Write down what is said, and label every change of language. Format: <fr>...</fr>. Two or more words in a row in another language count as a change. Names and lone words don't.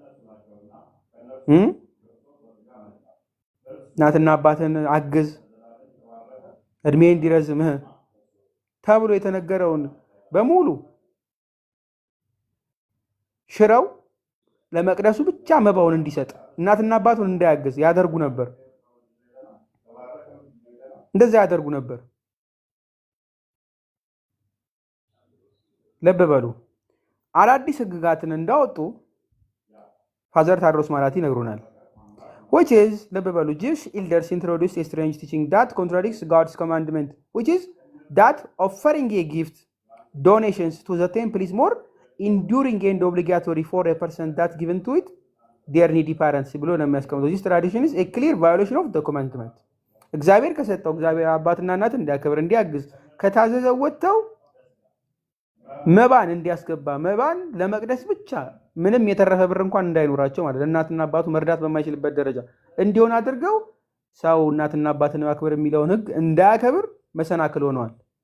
<am>እናትና አባትን አግዝ፣ እድሜ እንዲረዝምህ ተብሎ የተነገረውን በሙሉ ሽረው ለመቅደሱ ብቻ መባውን እንዲሰጥ እናትና አባቱን እንዳያግዝ ያደርጉ ነበር። እንደዛ ያደርጉ ነበር። ልብ በሉ። አዳዲስ ሕግጋትን እንዳወጡ ፋዘር ታድሮስ ማላቲ ይነግሩናል።</am> <en>which is</en> <am>ልብ በሉ</am> <en>Jewish elders introduced a strange teaching that contradicts God's commandment, which is that offering a gift donations to the temple is more enduring and obligatory for a person that given to it their needy parents</en> <am>ብሎ ነው የሚያስቀምጠው።</am> <en>this tradition is a clear violation of the commandment።</en> <am>እግዚአብሔር ከሰጠው እግዚአብሔር አባትና እናት እንዲያከብር እንዲያግዝ ከታዘዘው ወጥተው መባን እንዲያስገባ መባን ለመቅደስ ብቻ ምንም የተረፈ ብር እንኳን እንዳይኖራቸው ማለት እናትና አባቱ መርዳት በማይችልበት ደረጃ እንዲሆን አድርገው ሰው እናትና አባትን ማክበር የሚለውን ሕግ እንዳያከብር መሰናክል ሆነዋል።</am>